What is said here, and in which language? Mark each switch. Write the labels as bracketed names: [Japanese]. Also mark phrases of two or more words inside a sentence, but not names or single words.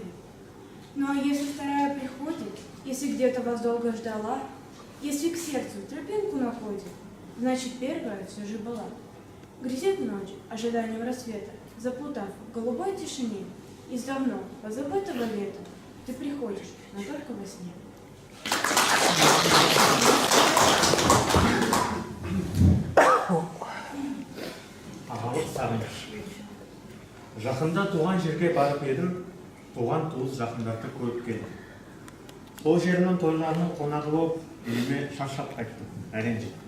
[Russian] Ну а если вторая приходит, если где-то вас долго ждала, если к сердцу тропинку находит, значит первая все же была. Грезит ночь ожиданием рассвета, заплутав в голубой тишине, из давно позабытого лета ты приходишь, но только во сне. [Kazakh] Ағалық сағыныш. Жақында туған жерге барып едім, туған туыс жақындарды көріп келдім. Сол жерінің тойларының қонағы болып, үйіме шаршап қайттым, әрең жеттім.